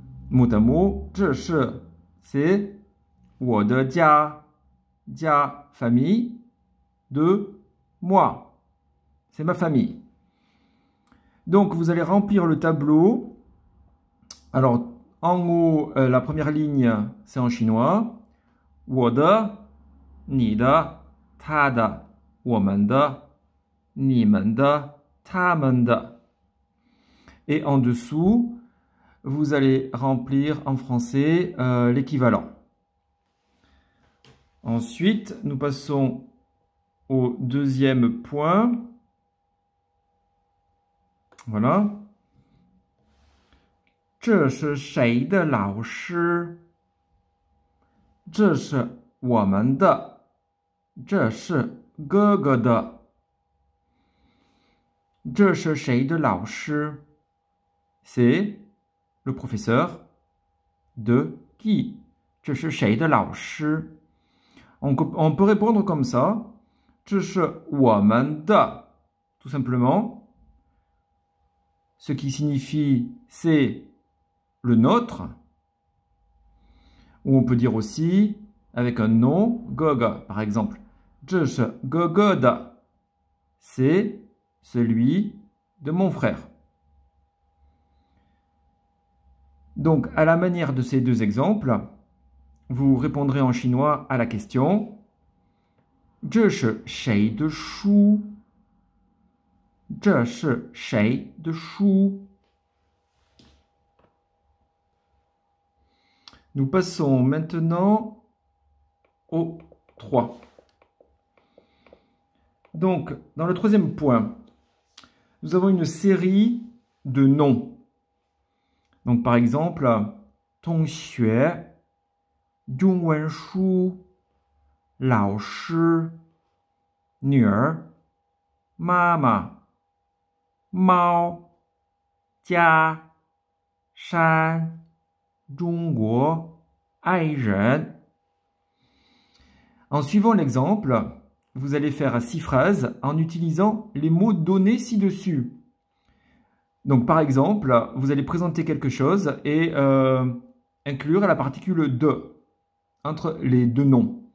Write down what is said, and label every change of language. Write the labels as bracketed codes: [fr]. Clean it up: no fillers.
[fr] Mot à mot, [zh] 这是, [fr] c'est [zh] 我的家, [fr] famille, de moi, c'est ma famille. Donc, vous allez remplir le tableau. Alors, en haut, la première ligne, c'est en chinois. [zh] 我的, 你的, 他的, 我们的, 你们的, 他们的. [fr] Et en dessous, vous allez remplir en français l'équivalent. Ensuite, nous passons au deuxième point. Voilà. [zh] 这是谁的老师?这是我们的. 这是哥哥的. 这是谁的老师? [fr] C'est le professeur de qui? [zh] 这是谁的老师? [fr] On peut répondre comme ça. [zh] 这是我们的, [fr] tout simplement. Ce qui signifie c'est le nôtre. Ou on peut dire aussi avec un nom, goga, par exemple. [zh] 这是哥哥的, [fr] c'est celui de mon frère. Donc, à la manière de ces deux exemples, vous répondrez en chinois à la question [zh] 这是谁的书? 这是谁的书? [fr] Nous passons maintenant au 3. Donc, dans le troisième point, nous avons une série de noms. Donc, par exemple, 同学, 中文书, 老师, 女儿, 妈妈, 猫, 家, 山, 中国, 爱人. En suivant l'exemple, vous allez faire 6 phrases en utilisant les mots donnés ci-dessus. Donc, par exemple, vous allez présenter quelque chose et inclure la particule de entre les deux noms.